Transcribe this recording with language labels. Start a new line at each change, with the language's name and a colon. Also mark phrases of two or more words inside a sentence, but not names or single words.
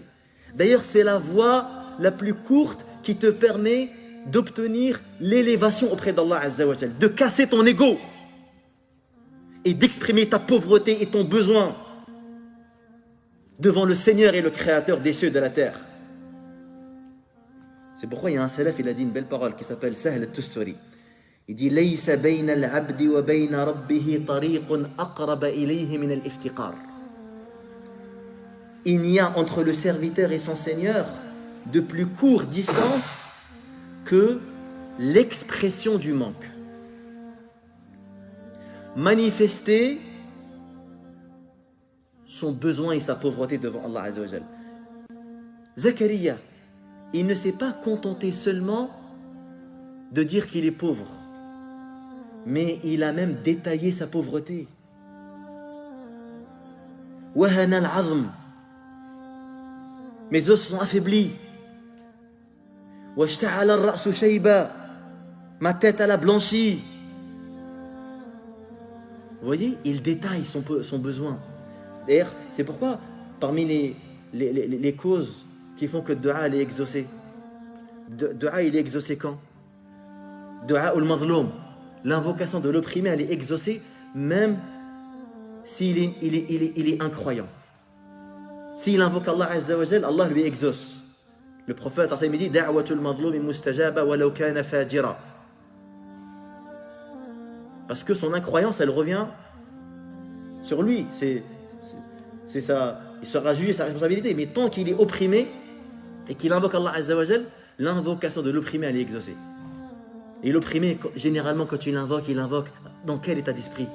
French: D'ailleurs, c'est la voie la plus courte qui te permet d'obtenir l'élévation auprès d'
Arabic: الله عز وجل,
French: de casser ton ego et d'exprimer ta pauvreté et ton besoin devant le Seigneur et le Créateur des cieux et de la terre. C'est pourquoi il y a un salaf, il a dit une belle parole qui s'appelle Sahl al-Tusturi. Il dit
Arabic: ليس بين العبد وبين ربه طريق أقرب إليه من الافتقار.
French: Il n'y a entre le serviteur et son Seigneur de plus courte distance que l'expression du manque. Manifester son besoin et sa pauvreté devant
Arabic: الله عز وجل.
French: Zakaria, il ne s'est pas contenté seulement de dire qu'il est pauvre, mais il a même détaillé sa pauvreté.
Arabic: وهن العظم,
French: mes os sont affaiblis.
Arabic: واشتعل الرأس شيبا,
French: ma tête elle a blanchi. Vous voyez, il détaille son besoin. D'ailleurs, c'est pourquoi parmi les causes qui font que le dua est exaucé, dua il est exaucé quand?
Arabic: دعاء المظلوم,
French: l'invocation de l'opprimé, elle est exaucée même s'il est incroyant. S'il invoque
Arabic: الله عز وجل,
French: Allah lui exauce. Le prophète
Arabic: صلى الله عليه وسلم dit دعوة المظلوم مستجابة ولو كان فاجرا.
French: Parce que son incroyance, elle revient sur lui. C'est ça, il sera jugé sa responsabilité. Mais tant qu'il est opprimé et qu'il invoque
Arabic: الله عز وجل,
French: l'invocation de l'opprimé, elle est exaucée. Et l'opprimé, généralement, quand il invoque dans quel état d'esprit?